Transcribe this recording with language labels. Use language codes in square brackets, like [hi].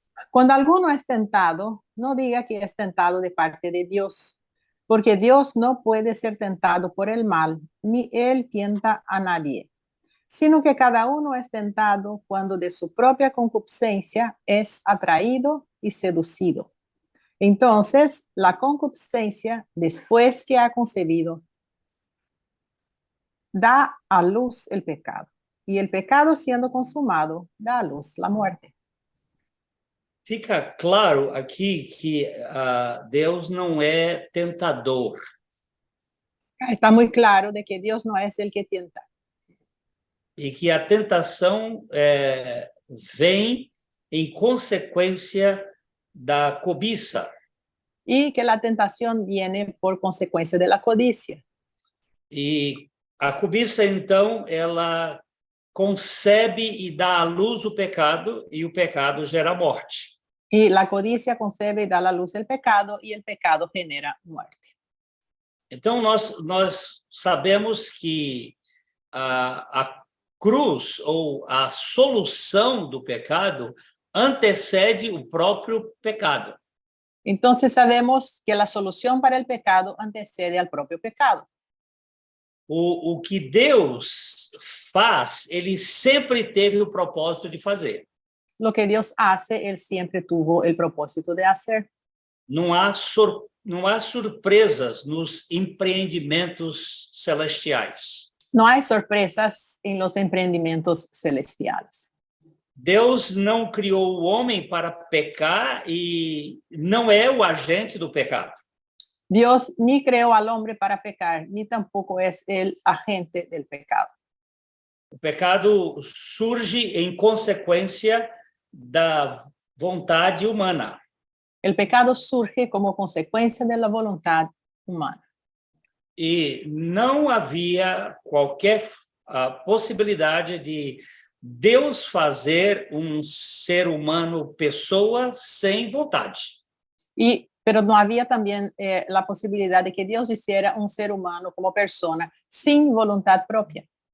[es] Cuando alguno es tentado, no diga que es tentado de parte de Dios, porque Dios no puede ser tentado por el mal, ni él tienta a nadie, sino que cada uno es tentado cuando de su propia concupiscencia es atraído y seducido. Entonces, la concupiscencia, después que ha concebido, da a luz el pecado, y el pecado siendo consumado, da a luz la muerte. [pt] Fica claro aqui que Deus não é tentador. [es] Está muy claro de que Dios no es el que tienta. [pt] E que a tentação vem em consequência da cobiça. [es] Y que la tentación viene por consecuencia de la codicia. [pt] E a cobiça, então, ela concebe e dá à luz o pecado, e o pecado gera morte. [es] Y la codicia concebe y da a la luz el pecado, y el pecado genera muerte. [pt] Então, nós sabemos que a cruz, ou a solução do pecado, antecede o próprio pecado. [es] Entonces sabemos que la solución para el pecado antecede al propio pecado. [pt] O que Deus faz, ele sempre teve o propósito de fazer. [es] Lo que Dios hace, Él siempre tuvo el propósito de hacer. [pt] Não há surpresas nos empreendimentos celestiais. [es] No hay sorpresas en los emprendimientos celestiales. [pt] Deus não criou o homem para pecar e não é o agente do pecado. [es] Dios ni creó al hombre para pecar, ni tampoco es el agente del pecado. [pt] O pecado surge em consequência da vontade humana. [es] El pecado surge como consecuencia de la voluntad humana. [pt] E não havia qualquer possibilidade de Deus fazer um ser humano pessoa sem vontade. [es] Pero no había también la posibilidad de que Dios hiciera un ser humano como persona sin voluntad propia.